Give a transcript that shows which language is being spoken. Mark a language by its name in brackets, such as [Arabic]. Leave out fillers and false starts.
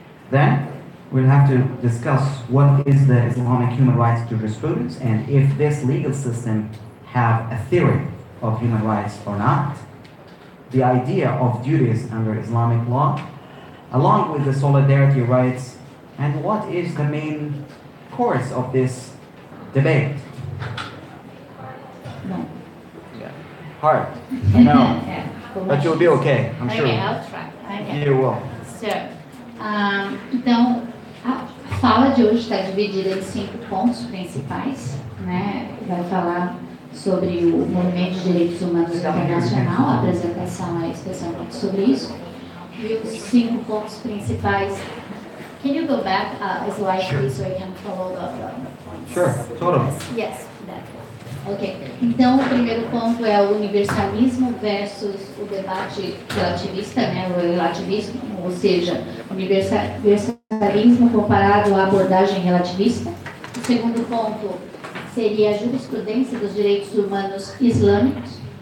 [English] Then we'll have to discuss what is the Islamic human rights jurisprudence and if this legal system have a theory of human rights or not, the idea of duties under Islamic law, along with the solidarity rights, and what is the main course of this debate. No. Yeah. Hard, I know, but you'll be okay, I'm sure. Okay, I'll try. Okay. You will. [Portuguese] So, então, a fala de hoje está dividida em 5 pontos principais, né? Vai falar sobre o movimento de direitos humanos internacional, a apresentação é especialmente sobre isso. E os 5 pontos principais. [English] Can you go back a slide, please, so I can follow the points? Sure, totally. Yes, that one. Ok. [Portuguese] Então, o primeiro ponto é o universalismo versus o debate relativista, né? O relativismo, ou seja, universalismo comparado à abordagem relativista. O segundo ponto seria a jurisprudência dos direitos humanos islâmicos.